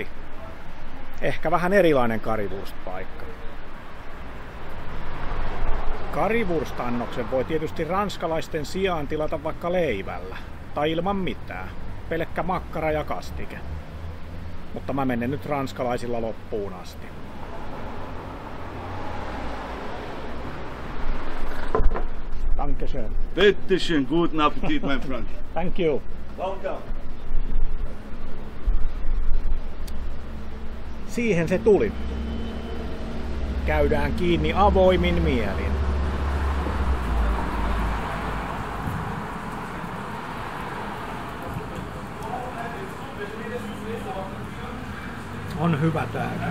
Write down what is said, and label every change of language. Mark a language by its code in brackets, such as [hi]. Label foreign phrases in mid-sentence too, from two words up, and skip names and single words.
[fi] Ehkä vähän erilainen currywurst-paikka. Currywurst-annoksen voi tietysti ranskalaisten sijaan tilata vaikka leivällä tai ilman mitään. Pelkkä makkara ja kastike. Mutta mä menen nyt ranskalaisilla loppuun asti. [de] Dankeschön. Bitteschön, guten Appetit, mein Freund. [en] Thank you. Welcome. [fi] Siihen se tuli. Käydään kiinni avoimin mielin. On hyvä tää.